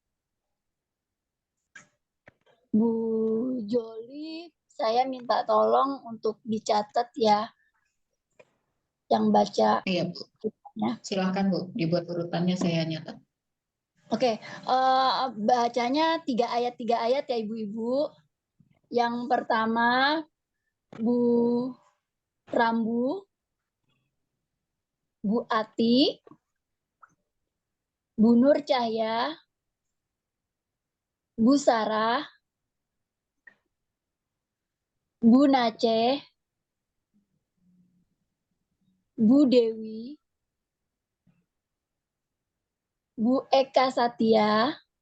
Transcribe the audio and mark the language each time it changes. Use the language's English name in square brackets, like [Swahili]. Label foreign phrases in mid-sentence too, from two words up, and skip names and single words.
[Indonesian] Bu Joli, saya minta tolong untuk dicatat ya, yang baca. Iya Bu, silakan Bu, dibuat urutannya saya nyatat. Oke, bacanya 3 ayat ya ibu-ibu. Yang pertama, Bu Rambu, Bu Ati, Bu Nur Cahya, Bu Sarah, Bu Nace, Bu Dewi, Bu Eka Satya,